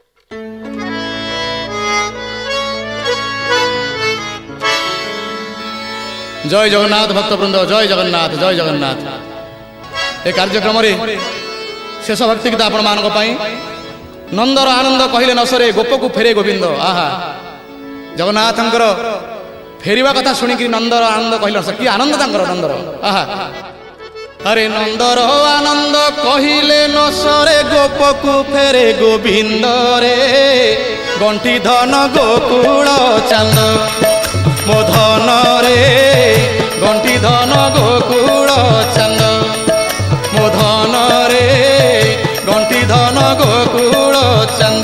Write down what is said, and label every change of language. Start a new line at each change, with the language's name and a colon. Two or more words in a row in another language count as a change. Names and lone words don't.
Odia: ଜୟ ଜଗନ୍ନାଥ ଭକ୍ତବୃନ୍ଦ, ଜୟ ଜଗନ୍ନାଥ, ଜୟ ଜଗନ୍ନାଥ। ଏଇ କାର୍ଯ୍ୟକ୍ରମେ ଶେଷ ଭକ୍ତି ଗୀତ ଆପଣ ମାନଙ୍କ ପାଇଁ ନନ୍ଦର ଆନନ୍ଦ କହିଲେ ନ ସରେ ଗୋପକୁ ଫେରେ ଗୋବିନ୍ଦ। ଆହା, ଜଗନ୍ନାଥଙ୍କର ଫେରିବା କଥା ଶୁଣିକି ନନ୍ଦର ଆନନ୍ଦ କହିଲେ ନ ସରେ, କି ଆନନ୍ଦ ତାଙ୍କର ନନ୍ଦର। ଆହା, ଆରେ ନନ୍ଦର ଆନନ୍ଦ କହିଲେ ନ ସରେ ଗୋପକୁ ଫେରେ ଗୋବିନ୍ଦ ରେ, ଗଣ୍ଠି ଧନ ଗୋକୁଳ ଚାନ୍ଦ ମୋ ଧନ ରେ, ଗଣ୍ଠି ଧନ ଗୋକୁଳ ଚାନ୍ଦ ମୋ ଧନ ରେ, ଗଣ୍ଠି ଧନ ଗୋକୁଳ ଚାନ୍ଦ।